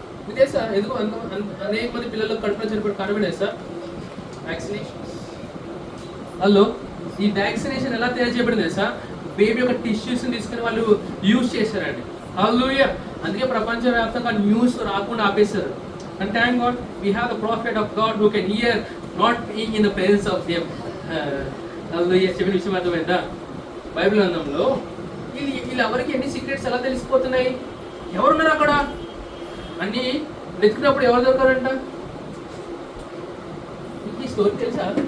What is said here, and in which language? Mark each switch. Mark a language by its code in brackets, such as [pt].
[te] ఇదే సార్, ఎందుకు అనేక మంది పిల్లలు కడుపులో చనిపోయి కనబడే సార్ వ్యాక్సినేషన్. హలో, ఈ వ్యాక్సినేషన్ ఎలా తయారు చేయబడింది సార్, బేబీ యొక్క టిష్యూస్ తీసుకుని వాళ్ళు యూజ్ చేశారండి. హల్లెలూయా. అందుకే ప్రపంచవ్యాప్తంగా న్యూస్ రాకుండా ఆపేశారు. [en] And thank God we have the prophet of God who can hear not being in the presence of them. [te] హల్లెలూయా. చెప్పిన విషయం అర్థమైందా? బైబిల్ గ్రంథంలో వీళ్ళెవరికి ఎన్ని సీక్రెట్స్ ఎలా తెలిసిపోతున్నాయి, ఎవరున్నారు అక్కడ అన్ని వెతికినప్పుడు ఎవరు దొరకారంట? ఈ స్టోరీ తెలుసా?